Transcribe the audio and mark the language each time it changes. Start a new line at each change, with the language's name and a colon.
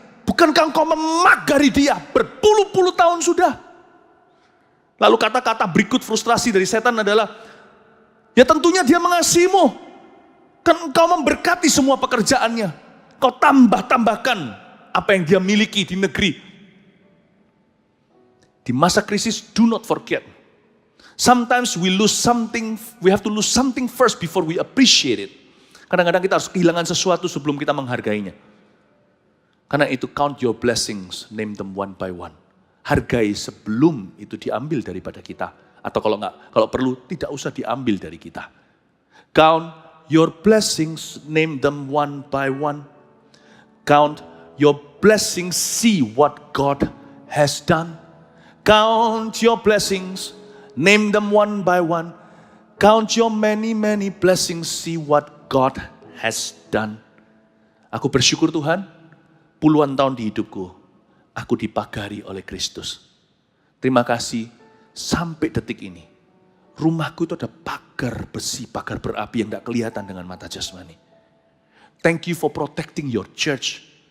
Indonesian: Bukankah engkau memagari dia berpuluh-puluh tahun sudah? Lalu kata-kata berikut frustrasi dari setan adalah, ya tentunya dia mengasihimu. Kan engkau memberkati semua pekerjaannya. Kau tambah-tambahkan apa yang dia miliki di negeri. Di masa krisis,
English: do not forget. Sometimes we lose something, we have to lose something first before we appreciate it.
Indonesian: Kadang-kadang kita harus kehilangan sesuatu sebelum kita menghargainya. Karena itu
English: count your blessings, name them one by one.
Indonesian: Hargai sebelum itu diambil daripada kita. Atau kalau perlu tidak usah diambil dari kita.
English: Count your blessings, name them one by one. Count your blessings, see what God has done. Count your blessings, name them one by one. Count your many, many blessings, see what God has done.
Indonesian: Aku bersyukur Tuhan, puluhan tahun di hidupku, aku dipagari oleh Kristus. Terima kasih, sampai detik ini, rumahku itu ada pagar besi, pagar berapi yang tidak kelihatan dengan mata jasmani.
English: Thank you for protecting your church.